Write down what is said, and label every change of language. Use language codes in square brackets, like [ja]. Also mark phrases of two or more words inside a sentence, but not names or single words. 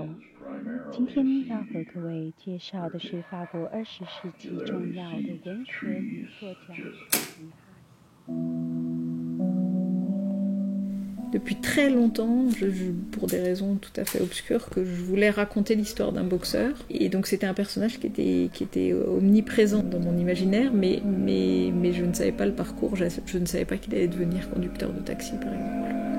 [zh] 今天要和各位介绍的是法国20世纪重要的文学女作家。 [fr] Depuis très longtemps, pour des raisons tout à fait obscures, que je voulais raconter l'histoire d'un boxeur. Et donc c'était un personnage qui était omniprésent dans mon imaginaire, mais je ne savais pas le parcours, je ne savais pas qu'il allait devenir conducteur de taxi, par exemple.